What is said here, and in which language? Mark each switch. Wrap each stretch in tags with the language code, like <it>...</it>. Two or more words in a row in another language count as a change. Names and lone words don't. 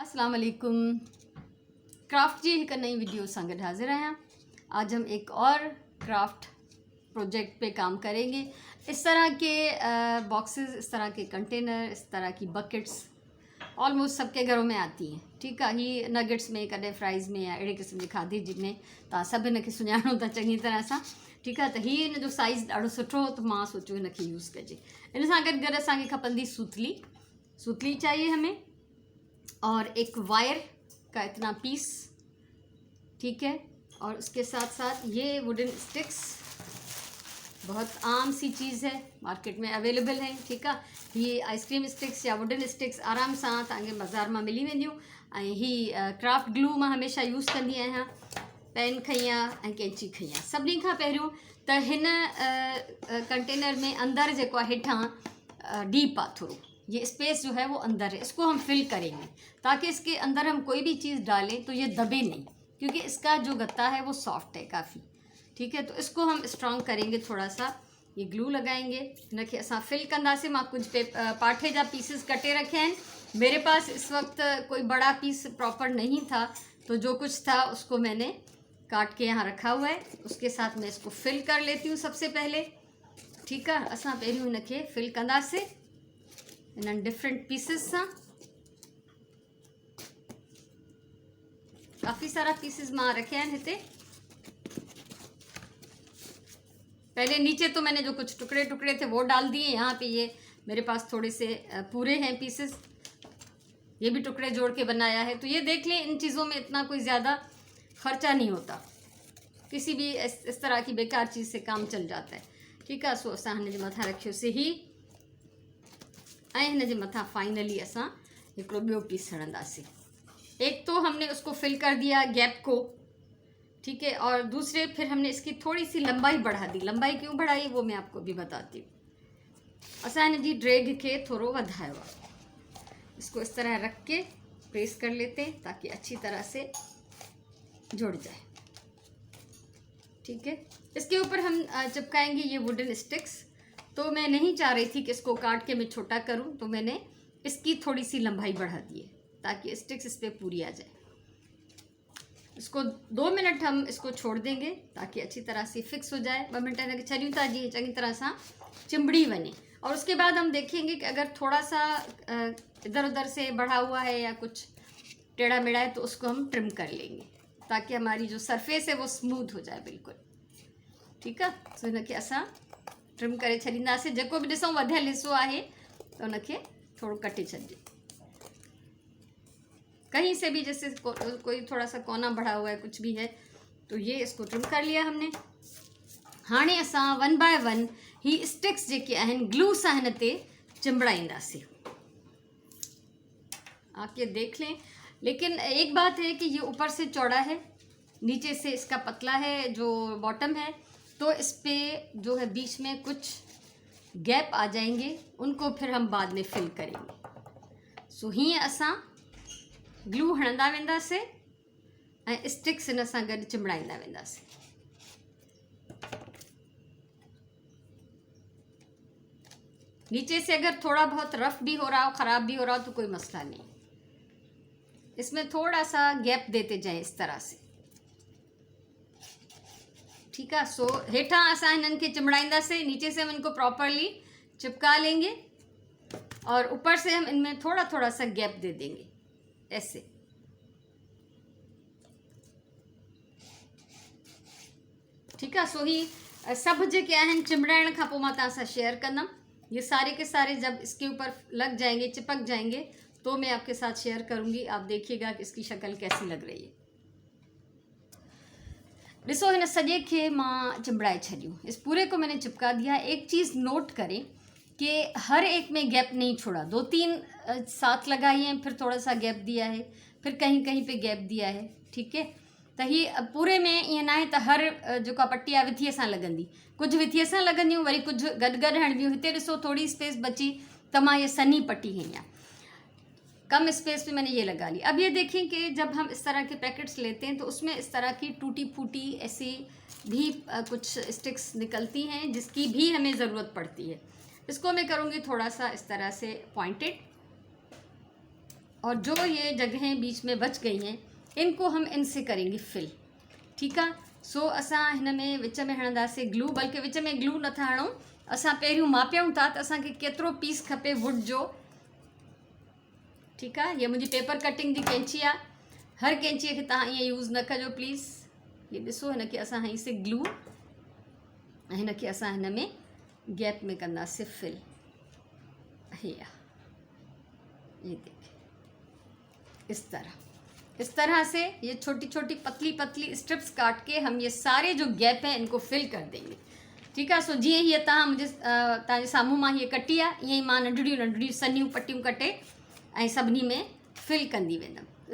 <ar>السلام عليكم.</ar> <sd>क्राफ्ट जी हिकु नई वीडियो सां गॾु हाज़िर आहियां।</sd> <hi>आज हम एक और</hi> <en>craft project</en> <hi>पे काम करेंगे। इस तरह के बॉक्सेस, इस तरह के कंटेनर, इस तरह की बकेट्स ऑलमोस्ट सबके घरों में आती हैं।</hi> <sd>ठीकु आहे, ही नगेट्स में, कॾहिं फ्राइज़ में या अहिड़े क़िस्म जे खाधे जिनमें तव्हां सभु हिनखे सुञाणो था चङी तरह सां। ठीकु आहे, त हीअ हिन जो साइज़ ॾाढो सुठो हो, त मां सोचियो हिनखे यूज़ कजे। इन सां गॾु गॾु असांखे खपंदी सूतली</sd> <hi>चाहिए हमें, और एक वायर का इतना पीस। ठीक है, और उसके साथ साथ ये</hi> <en>wooden sticks,</en> <hi>बहुत आम सी चीज़ है, मार्केट में अवेलेबल है। ठीक है, ये</hi> <en>ice cream sticks</en> <sd>या</sd> <en>wooden sticks</en> <sd>आराम सां तव्हांखे बाज़ार में मिली वेंदियूं। ऐं ही</sd> <en>craft glue</en> <sd>मां हमेशा यूज़ कंदी आहियां। पेन खई आहे ऐं कैंची खई आहे। सभिनी खां पहिरियों त हिन कंटेनर में अंदर जेको आहे हेठां डीप आहे थोड़ो,</sd> <hi>ये स्पेस जो है वो अंदर है, इसको हम फिल करेंगे ताकि इसके अंदर हम कोई भी चीज़ डालें तो ये दबे नहीं, क्योंकि इसका जो गत्ता है वो सॉफ्ट है काफ़ी। ठीक है, तो इसको हम स्ट्रॉन्ग करेंगे थोड़ा सा। ये ग्लू लगाएंगे,</hi> <sd>इनके असां फिल कंदासीं।</sd> <hi>मां कुछ पाठे जा पीसेस कटे रखे हैं। मेरे पास इस वक्त कोई बड़ा पीस प्रॉपर नहीं था, तो जो कुछ था उसको मैंने काट के यहाँ रखा हुआ है। उसके साथ मैं इसको फिल कर लेती हूँ सबसे पहले। ठीक है,</hi> <sd>असां पहिरियों इनके फिल कंदासीं इन डिफरेंट पीसेस सां। काफ़ी सारा पीसेस मां रखे हैं हिते।</sd> <hi>पहले नीचे तो मैंने जो कुछ टुकड़े टुकड़े थे वो डाल दिए। यहाँ पे ये मेरे पास थोड़े से पूरे हैं पीसेस, ये भी टुकड़े जोड़ के बनाया है। तो ये देख लें, इन चीज़ों में इतना कोई ज़्यादा खर्चा नहीं होता, किसी भी इस तरह की बेकार चीज़ से काम चल जाता है।</hi> <sd>ठीक है, सो असां हिन जे मथां रखियो से ही, ऐं हिन जे मथां फाइनली असां हिकिड़ो ॿियो पीस हणंदासीं।</sd> <hi>एक तो हमने उसको फिल कर दिया गैप को। ठीक है, और दूसरे फिर हमने इसकी थोड़ी सी लंबाई बढ़ा दी। लंबाई क्यों बढ़ाई वो मैं आपको भी बताती हूँ।</hi> <sd>असां हिन जी ड्रैग के थोड़ो वधायो आहे।</sd> <hi>इसको इस तरह रख के प्रेस कर लेते हैं ताकि अच्छी तरह से जुड़ जाए। ठीक है, इसके ऊपर हम चिपकाएंगे ये वुडन स्टिक्स। तो मैं नहीं चाह रही थी कि इसको काट के मैं छोटा करूं, तो मैंने इसकी थोड़ी सी लंबाई बढ़ा दी है ताकि स्टिक्स इस पर पूरी आ जाए। इसको 2 मिनट हम इसको छोड़ देंगे ताकि अच्छी तरह से फिक्स हो जाए।</hi> <sd>2 मिनट हिनखे छॾियूं था जी चङी तरह सां चिंबड़ी वञे।</sd> <hi>और उसके बाद हम देखेंगे कि अगर थोड़ा सा इधर उधर से बढ़ा हुआ है या कुछ टेढ़ा मेढ़ा है तो उसको हम ट्रिम कर लेंगे ताकि हमारी जो सरफेस है वो स्मूथ हो जाए बिल्कुल।</hi> <sd>ठीक है, तो हिनखे असां ट्रिम करे छॾींदासीं। जेको बि ॾिसूं वधियल हिस्सो आहे तो उनखे थोड़ो कटे छॾिजे।</sd> <hi>कहीं से भी जैसे कोई थोड़ा सा कोना बढ़ा हुआ है, कुछ भी है, तो ये इसको ट्रिम कर लिया हमने।</hi> <sd>हाणे असां 1 बाय 1 ही स्टिक्स जेके आहिनि ग्लू सां हिन ते चिंबड़ाईंदासीं।</sd> <hi>आप ये देख लें, लेकिन एक बात है कि ये ऊपर से चौड़ा है, नीचे से इसका पतला है जो बॉटम है, तो इस पे जो है बीच में कुछ गैप आ जाएंगे, उनको फिर हम बाद में फिल करेंगे।</hi> <sd>सो हीअं असां ग्लू हणंदा वेंदासीं ऐं स्टिक्स हिन सां गॾु चिंबड़ाईंदा वेंदासीं।</sd> <hi>नीचे से अगर थोड़ा बहुत रफ भी हो रहा हो, ख़राब भी हो रहा हो, तो कोई मसला नहीं। इसमें थोड़ा सा गैप देते जाएं इस तरह से।</hi> <sd>ठीक है, सो हेठां असां हिननि खे चिंबड़ाईंदासीं,</sd> <hi>नीचे से हम इनको प्रॉपरली चिपका लेंगे और ऊपर से हम इनमें थोड़ा थोड़ा सा गैप दे देंगे ऐसे।</hi> <sd>ठीक है, सो ही सब जेके आहिनि चिंबड़ाइण खां पोइ मां तव्हां सां शेयर कंदमि।</sd> <hi>ये सारे के सारे जब इसके ऊपर लग जाएंगे, चिपक जाएंगे, तो मैं आपके साथ शेयर करूंगी। आप देखिएगा कि इसकी शक्ल कैसी लग रही है।</hi> <sd>ॾिसो, हिन सॼे खे मां चिंबड़ाए छॾियूं,</sd> <hi>इस पूरे को मैंने चिपका दिया। एक चीज़ नोट करें कि हर एक में गैप नहीं छोड़ा। 2-3 साथ लगाई हैं, फिर थोड़ा सा गैप दिया है, फिर कहीं कहीं पे गैप दिया है। ठीक है,</hi> <sd>त ही पूरे में ईअं न आहे त हर जेका पट्टी आहे विथीअ सां लॻंदी, कुझु विथीअ सां लॻंदियूं, वरी कुझु गॾु गॾु हणबियूं। हिते ॾिसो थोड़ी स्पेस बची, त मां ये सन्ही पट्टी हई आहे,</sd> <hi>कम स्पेस में मैंने ये लगा ली। अब ये देखें कि जब हम इस तरह के पैकेट्स लेते हैं तो उसमें इस तरह की टूटी फूटी ऐसी भी कुछ स्टिक्स निकलती हैं, जिसकी भी हमें ज़रूरत पड़ती है। इसको मैं करूँगी थोड़ा सा इस तरह से पॉइंटेड। और जो ये जगहें बीच में बच गई हैं इनको हम इनसे करेंगे फिल।</hi> <sd>ठीक आहे। सो असां हिन में विच में हणंदासीं ग्लू, बल्कि विच में ग्लू नथा हणूं, असां पहिरियों मापियूं था त असांखे केतिरो पीस खपे वुड जो। ठीक आहे। ये मुंहिंजी पेपर कटिंग जी कैंची आहे। हर कैंचीअ खे तव्हां ईअं यूज़ न कजो प्लीज़। ये ॾिसो, हिनखे असां हईंसीं ग्लू, ऐं हिनखे असां हिन में गैप में कंदासीं फिल।</sd> <hi>हे ये देखिए इस तरह से ये छोटी छोटी पतली पतली स्ट्रिप्स काट के हम ये सारे जो गैप हैं इनको फिल कर देंगे।</hi> <sd>ठीक आहे। सो जीअं हीअ तव्हां मुंहिंजे तव्हांजे साम्हूं मां हीअ कटी आहे, ईअं ई मां नंढड़ियूं नंढड़ियूं सन्हियूं पट्टियूं कटे ऐं सभिनी में फिल कंदी वेंदमि।</sd>